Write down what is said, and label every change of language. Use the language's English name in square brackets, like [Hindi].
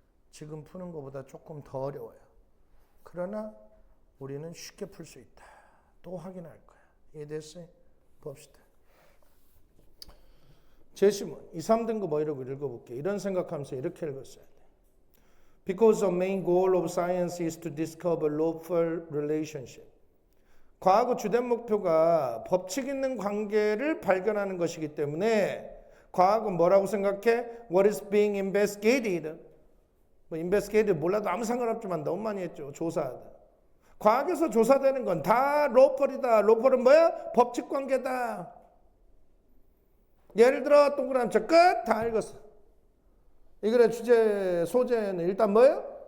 [Korean] 지금 푸는 것보다 조금 더 어려워요. 그러나 우리는 쉽게 풀 수 있다. 또 확인할 거야. 이해됐어요? 봅시다. 제시문 2, 3등급 어휘력을 읽어볼게요. 이런 생각하면서 이렇게 읽었어야 돼. [English] Because the main goal of science is to discover lawful relationship. [Korean] 과학의 주된 목표가 법칙 있는 관계를 발견하는 것이기 때문에 과학은 뭐라고 생각해? [English] What is being investigated? [Korean] 뭐 investigated 몰라도 아무 상관없지만 너무 많이 했죠. 조사하다. 과학에서 조사되는 건 다 lawful이다. lawful은 뭐야? 법칙 관계다. 예를 들어 동그라미 쳐 끝 다 읽었어. 이 글의 주제 소재는 일단 뭐예요?